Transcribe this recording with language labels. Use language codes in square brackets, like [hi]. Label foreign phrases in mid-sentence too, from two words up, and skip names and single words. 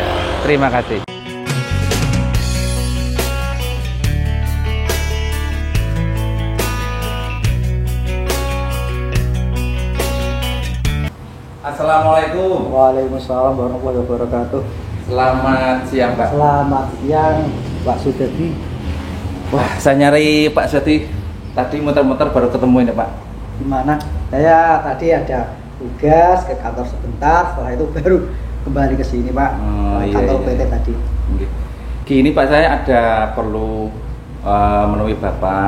[id] Terima kasih. Assalamualaikum. [ar] Waalaikumsalam warahmatullahi wabarakatuh. [id] Selamat siang, Pak. Selamat siang, Pak Sudadi. Wah, saya nyari Pak Sudadi. Tadi muter-muter baru ketemu ini, Pak. Gimana? Saya tadi ada tugas ke kantor sebentar, setelah itu baru kembali ke sini, Pak. Kantor PT tadi. Gini, Pak, saya ada perlu menemui Bapak.